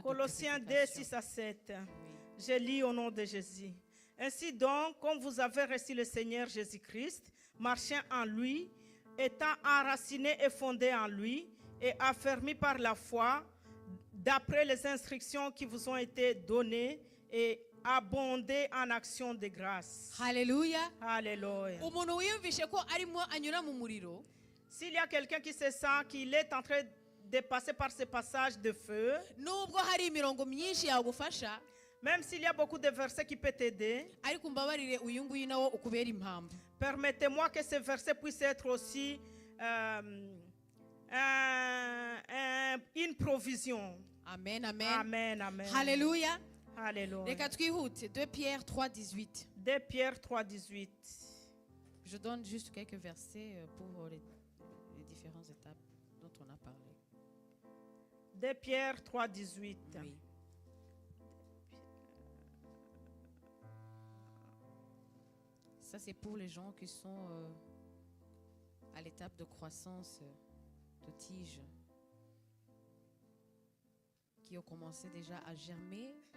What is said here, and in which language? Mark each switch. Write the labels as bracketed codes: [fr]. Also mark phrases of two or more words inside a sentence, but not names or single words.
[fr] Colossiens 2, purification. 6 à 7. Oui. Je lis au nom de Jésus. Ainsi donc, comme vous avez reçu le Seigneur Jésus-Christ, marchez en lui, étant enracinés et fondés en lui, et affermis par la foi, d'après les instructions qui vous ont été données, et abondés en actions de grâce. [rw] Haleluya. [fr] Alléluia. [rw] Umuntu wiyumvishe ko arimo anyura mu muriro [fr] S'il y a quelqu'un qui se sent qu'il est en train de passer par ce passage de feu, [rw] nubwo hari imirongo myinshi yagufasha [fr] même s'il y a beaucoup de versets qui peuvent t'aider, [rw] ariko mbabarire uyu nguyu nawo ukubera impamvu [fr] permettez-moi que ce verset puisse être aussi une provision. [rw] Amen, amen. [fr] Amen, amen. [rw] Hallelujah. [fr] Alléluia. [rw] Reka twihute. 2 Pierre 3, 18. [fr] 2 Pierre 3, 18. Je donne juste quelques versets pour les différentes étapes dont on a parlé. 2 Pierre 3, 18. Oui. Ça, c'est pour les gens qui sont à l'étape de croissance de tige, qui ont commencé déjà à germer.